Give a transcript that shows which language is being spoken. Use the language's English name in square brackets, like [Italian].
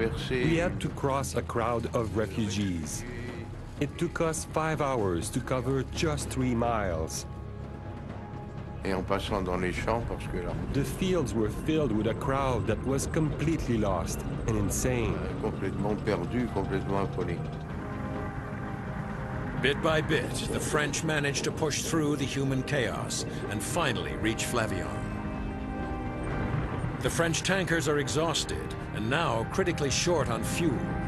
[English] We had to cross a crowd of refugees. It took us 5 hours to cover just 3 miles. [French] Et en passant dans les champs, parce que là, [English] The fields were filled with a crowd that was completely lost and insane. [French] complètement perdu, complètement affolé. [English] Bit by bit, the French managed to push through the human chaos and finally reach Flavion. The French tankers are exhausted and now critically short on fuel.